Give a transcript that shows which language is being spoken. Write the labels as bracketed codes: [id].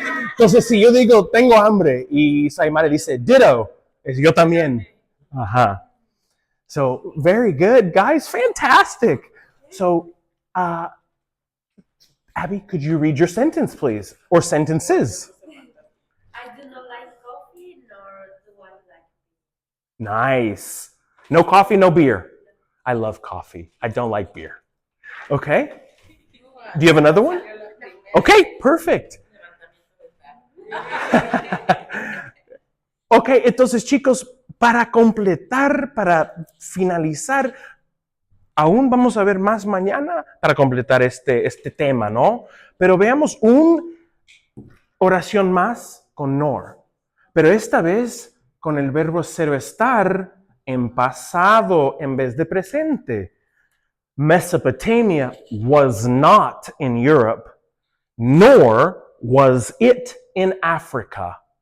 [es] Entonces, si yo digo, tengo hambre, y Saimare dice, ditto, es yo también. [en] Ajá. So, very good, guys. Fantastic. So, Abby, could you read your sentence, please? Or sentences? I do not like coffee, nor do I like. Nice. No coffee, no beer. I love coffee. I don't like beer. Okay. Do you have another one? Okay, perfect. [es] Ok, entonces chicos, para completar, para finalizar, aún vamos a ver más mañana para completar este tema, ¿no? Pero veamos una oración más con nor, pero esta vez con el verbo ser o estar en pasado en vez de presente. [en] Mesopotamia was not in Europe, nor was it in Africa.